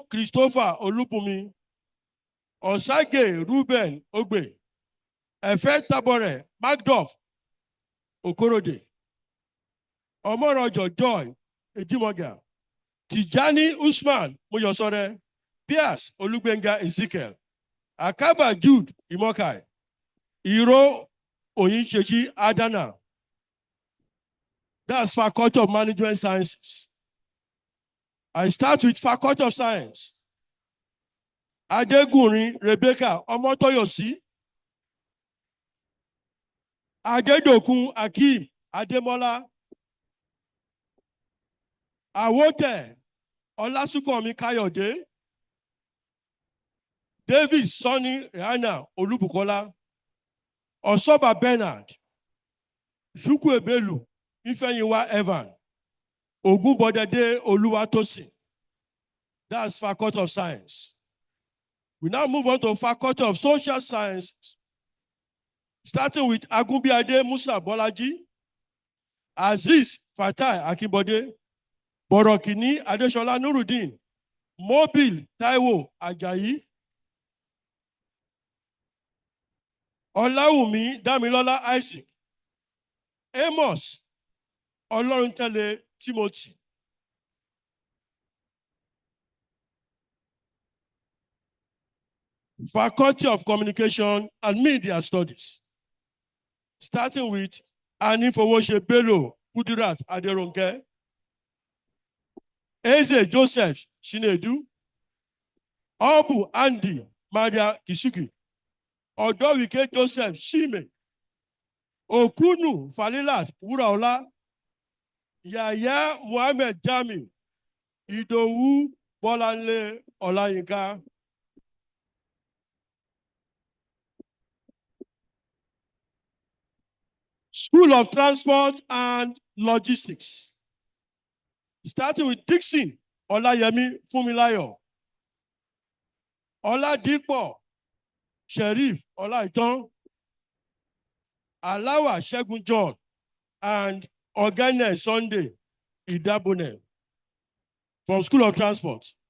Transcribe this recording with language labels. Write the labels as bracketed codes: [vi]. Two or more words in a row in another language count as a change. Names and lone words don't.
[en] Christopher Olupumi, Osage Ruben Ogbe, Efe Tabore Macduff Okorode, Omorojo Joy Ejimoga, Tijani Usman Moyosore, Piers Olugbenga Ezekiel, Akaba Jude Imokai, Iro Oyinchechi Adana. That's Faculty of Management Sciences. I start with Faculty of Science. Adegunrin Rebecca Omotoyosi, Adedokun Akeem Ademola, Awote Olasukomi Kayode, David Sonny Rihanna Olubukola, Osoba Bernard, Chukwuebelu Ifeyiwa Evan, Ogunbodede Oluwatosin. That's Faculty of Science. We now move on to Faculty of Social Sciences, starting with Agunbiade Musa Bolaji, Aziz Fatai Akimbode, Borokini Adeshola Nuruddin, Mobile Taiwo Ajayi, Olawumi Damilola Isaac, Amos Oloruntele Timothy. Faculty of Communication and Media Studies, starting with Anifowose Bello Kudirat Aderonke, Eze Joseph Shinedu, Obu Andy Maria Kisugi, Odowike Joseph Shime, Okunu Falilat Wuraola, Yaya Muhammad Jami, Idowu Bolanle Olayinka. School of Transport and Logistics, starting with Dixon Olayemi Fumilayo, Oladipo Sheriff Olaiton, Alawa Shegun John, and Ogene Sunday Idabune from School of Transport.